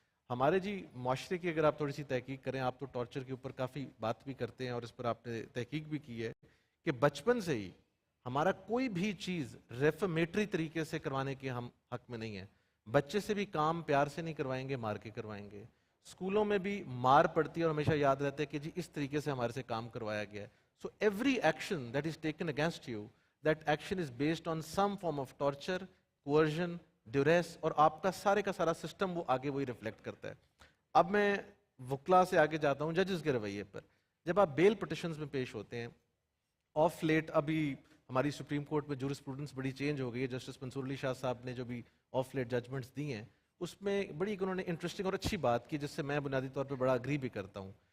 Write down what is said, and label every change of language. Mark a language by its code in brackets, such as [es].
[ur] ہمارے جی معاشرے کی اگر آپ تھوڑی سی تحقیق کریں, آپ تو ٹارچر کے اوپر کافی بات بھی کرتے ہیں اور اس پر آپ نے تحقیق بھی کی ہے کہ بچپن سے ہی ہمارا کوئی بھی چیز ریفرمیٹری طریقے سے کروانے کے ہم حق میں نہیں ہیں. بچے سے بھی کام پیار سے نہیں کروائیں گے, مار کے کروائیں گے. اسکولوں میں بھی مار پڑتی ہے اور ہمیشہ یاد رہتا ہے کہ جی اس طریقے سے ہمارے سے کام کروایا گیا ہے. [en] so every action that is taken against you, that action is based on some form of torture, [ur] coercion, duress, اور آپ کا سارے کا سارا سسٹم وہ آگے وہی ریفلیکٹ کرتا ہے. اب میں وکلا سے آگے جاتا ہوں ججز کے رویے پر. جب آپ بیل پٹیشنز میں پیش ہوتے ہیں, آف لیٹ ابھی ہماری سپریم کورٹ میں جورسپروڈنس بڑی چینج ہو گئی ہے, جسٹس منصور علی شاہ صاحب نے جو بھی آف لیٹ ججمنٹس دی ہیں اس میں بڑی انہوں نے انٹرسٹنگ اور اچھی بات کی, جس سے میں بنیادی طور پہ بڑا اگری بھی کرتا ہوں.